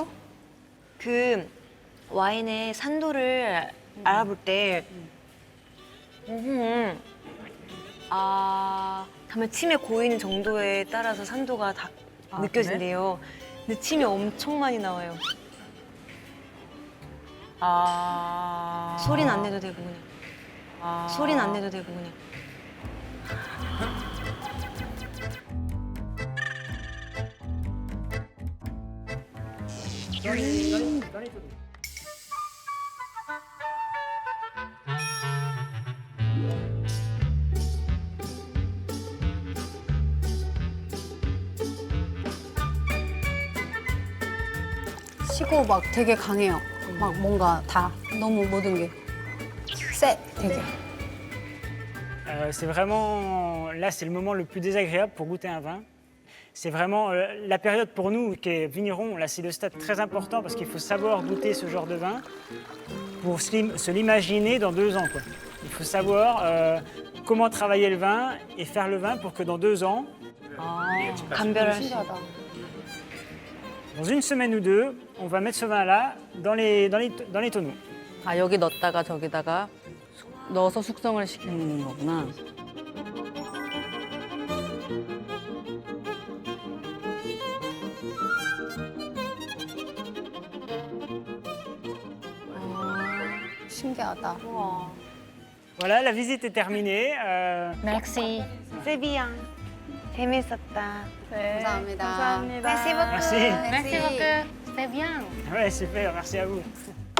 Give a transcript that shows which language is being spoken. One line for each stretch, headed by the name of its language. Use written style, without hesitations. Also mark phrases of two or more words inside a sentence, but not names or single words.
Korean: 그 와인의 산도를 알아볼 때 다음에 침에 고이는 정도에 따라서 산도가 다 느껴진대요. 근데 침이 엄청 많이 나와요. 소리는 안 내도 되고 그냥. 소리는 안 내도 되고 그냥.
French: Dans les tonneaux.
Korean: 시고 막 되게 강해요. 막 뭔가 다 너무 모든 게 쎄, 되게.
French: C'est vraiment, là c'est le moment le plus désagréable pour goûter un vin. C'est vraiment la période pour nous qui est vigneron, là c'est le stade très important parce qu'il faut savoir goûter ce genre de vin pour se l'imaginer dans 2 ans. Quoi. Il faut savoir comment travailler le vin et faire le vin pour que dans 2 ans,
Korean: 감별할 수. 신기하다.
French: dans 1 semaine ou 2, on va mettre ce vin-là dans les tonneaux.
Korean: 아, 여기 넣었다가 저기다가 넣어서 숙성을 시키는 거구나. 신기하다.
French: Voilà, la visite est terminée. Merci.
Korean: 세비양. 재밌었다. 감사합니다. 감사합니다.
French: Merci beaucoup. Merci. Merci beaucoup. C'était bien. Ouais, super, merci à vous.